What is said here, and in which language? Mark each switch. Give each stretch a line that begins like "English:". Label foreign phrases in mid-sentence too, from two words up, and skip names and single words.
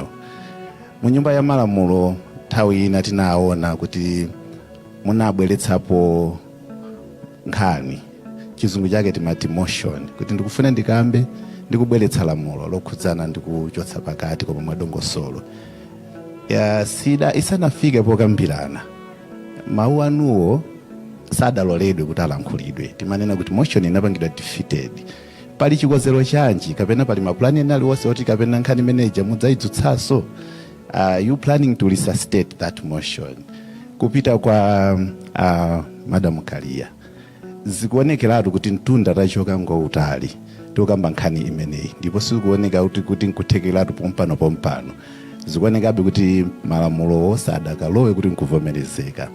Nyanja: Mu nyumba ya malamulo nthawi ina tinaona kuti munabweretsapo nkhani, chizungu chake timati motion, kuti ndikufuna ndikambe ndikubweretsa lamulo lokhudzana ndikuchotsa pakati koma mwadongosolo. Ya sida isanafike pokambirana, mawu anuwo sadaloledwe kuti alankhulidwe. Timanena kuti motion inapangidwa defeated. Pali chikozero chanji kapena pali maplani ena aliwonse oti kapena nkhani manager mudzayidzutsaso?
English: You planning to resuscitate that motion?
Nyanja: Kupita kwa Madam Kalia, zikuonekeratu kuti mtunda tachoka ngoutali tokamba nkhani imeneyi, ndipo sikuoneka kuti nkuthekeratu pompano. Zikuonekabe kuti malamulo sadakalowe kuti nkuvomerezeka.